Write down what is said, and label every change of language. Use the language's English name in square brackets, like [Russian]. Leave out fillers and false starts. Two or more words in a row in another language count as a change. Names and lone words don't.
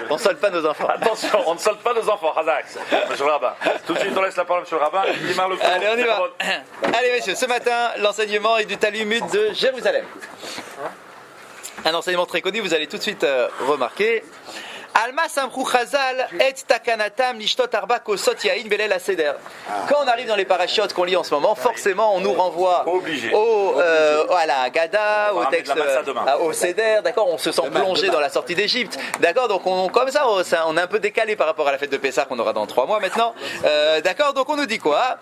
[French] On ne solde pas nos enfants. Attention, on ne solde pas nos enfants, Razax, monsieur le rabbin. Tout de suite, on laisse la parole, monsieur le rabbin. Il démarre le cours. Allez, on y va. Allez, messieurs, ce matin, l'enseignement est du Talmud de Jérusalem. Un enseignement très connu, vous allez tout de suite remarquer. [Hebrew] למה סמכו חז"ל את תקנתם לשתות ארבע כוסות יין בליל הסדר. [French] Quand on arrive dans les parachutes qu'on lit en ce moment, forcément on nous renvoie à la Haggadah, au texte, au Seder, d'accord, on se sent plongé dans la sortie d'Égypte, d'accord, donc comme ça on est un peu décalé par rapport à la fête de Pessah qu'on aura dans 3 mois maintenant, d'accord, donc on nous dit quoi?